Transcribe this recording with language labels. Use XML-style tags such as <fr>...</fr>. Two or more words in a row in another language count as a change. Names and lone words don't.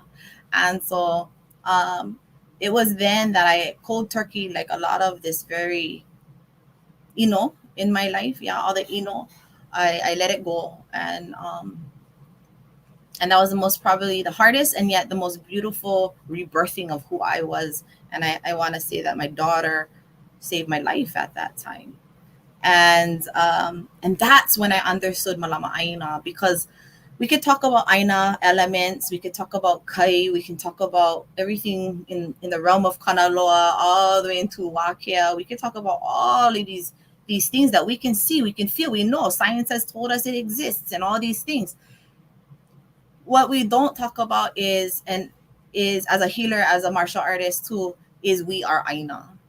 <en>And so it was then that I cold turkey, like a lot of this very, in my life, all the I let it go, and that was the most, probably the hardest, and yet the most beautiful rebirthing of who I was. And I want to say that my daughter saved my life at that time, and that's when I understood</en> <haw>Mālama ʻāina,</haw> <en>because we could talk about ʻāina elements, we could talk about kai, we can talk about everything in the realm of kanaloa, all the way into Wākea. We could talk about all of these things that we can see, we can feel, we know. Science has told us it exists, and all these things. What we don't talk about is as a healer, as a martial artist too, is we are ʻāina.</en>